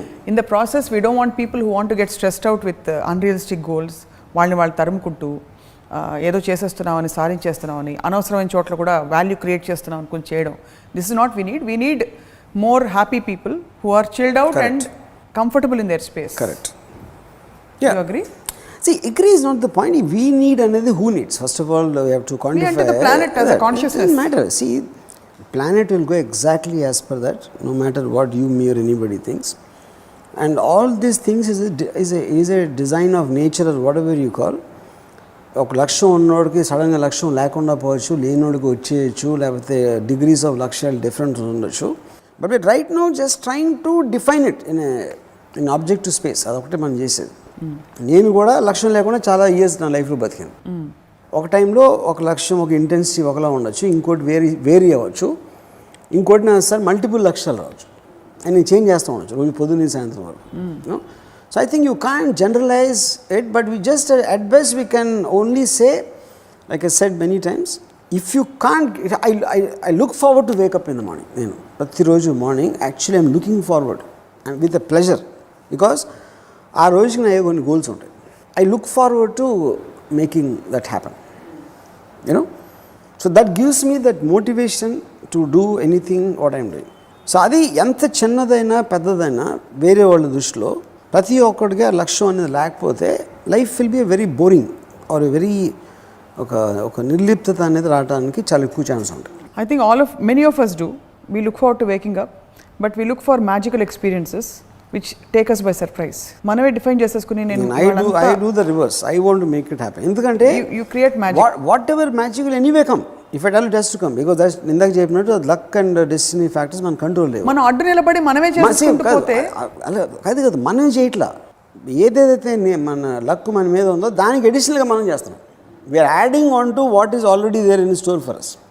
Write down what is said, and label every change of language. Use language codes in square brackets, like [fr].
[en] in the process we don't want people who want to get stressed out with unrealistic goals, [te] వాళ్ళు తరుముకుంటూ ఏదో చేసేస్తున్నామని, సాధించేస్తున్నామని, అనవసరమైన చోట్ల కూడా value create చేస్తున్నాం అనుకుని చేయడం. [en] This is not we need. We need more happy people who are chilled out and comfortable in their space. Correct. You agree? See, agree is not the point. We need another who needs. First of all, we have to quantify. We enter the planet as a consciousness. It doesn't matter. See, planet will go exactly as per that, no matter what you, me or anybody thinks. And all these things is a design of nature or whatever you call. [te] ఒక లక్ష్యం ఉన్నోడికి సడన్గా లక్ష్యం లేకుండా పోవచ్చు, లేనోడికి వచ్చేయచ్చు, లేకపోతే degrees of లక్ష్యాలు డిఫరెంట్ ఉండొచ్చు. [en] But right now just trying to define it in objective space. [te] అదొకటి మనం చేసేది. నేను కూడా లక్ష్యం లేకుండా చాలా ఇయర్స్ నా లైఫ్లో బతికాను. ఒక టైంలో ఒక లక్ష్యం, ఒక ఇంటెన్సిటీ ఒకలా ఉండొచ్చు, ఇంకోటి వేరీ అవ్వచ్చు, ఇంకోటి నా సార్ మల్టిపుల్ లక్ష్యాలు రావచ్చు, అండ్ నేను చేంజ్ చేస్తూ ఉండొచ్చు రోజు పొద్దున్న సాయంత్రం వరకు. [en] So I think you can't generalize it, but we just at best we can only say, like I said many times, if you can't, I look forward to wake up in the morning. [te] నేను ప్రతిరోజు [en] morning actually I'm looking forward and with a pleasure, because [te] ఆ రోజుకి నా కొన్ని goals ఉంటాయి. [en] I look forward to making that happen, you know. So that gives me that motivation to do anything what I'm doing. [te] So అది ఎంత చిన్నదైనా పెద్దదైనా వేరే వాళ్ళ దృష్టిలో ప్రతి ఒక్కడికి లక్ష్యం అనేది లేకపోతే [en] life will be very boring or very [te] ఒక నిర్లిప్తత అనేది రావడానికి చాలా ఎక్కువ ఛాన్స్ ఉంటుంది. [en] I think many of us do. We look forward to waking up, but we look for magical experiences which take us by surprise. [te] మనమే define చేసేసుకుని [en] I do the reverse. I want to make it happen. [te] ఎందుకంటే [en] you create magic. Whatever magic will anyway come. If at all it has to come, because that's [te] ఇందాక చెప్పినట్టు luck and destiny factors మన control లేవు. మనం అడ్డు నిలబడి మనమే చేసుకుంటూ పోతే అలా కాదు మనమే చేయట్లా. ఏదైతే మన లక్ మన మీద ఉందో దానికి అడిషనల్గా మనం చేస్తున్నాం. [en] We're adding on to what is already there in store for us.